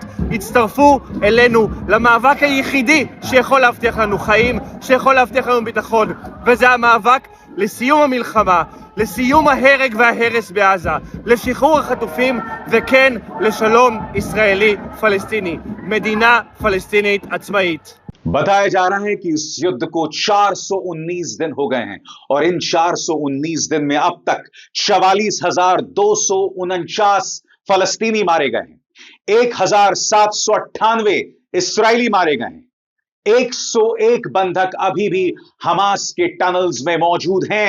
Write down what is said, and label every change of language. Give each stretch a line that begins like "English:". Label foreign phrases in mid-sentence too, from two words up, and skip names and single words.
Hebrew: הצטרפו אלינו למאבק היחידי שיכול להבטיח לנו חיים, שיכול להבטיח לנו ביטחון, וזה המאבק לסיום המלחמה, לסיום ההרג וההרס בעזה, לשחרור החטופים, וכן לשלום ישראלי פלסטיני, מדינה פלסטינית עצמאית.
Hindi: बताया जा रहा है कि इस युद्ध को 419 दिन हो गए हैं और इन 419 दिन में अब तक 44,249 फलस्तीनी मारे गए हैं, 1,798 इसराइली मारे गए हैं, 101 बंधक अभी भी हमास के टनल्स में मौजूद हैं।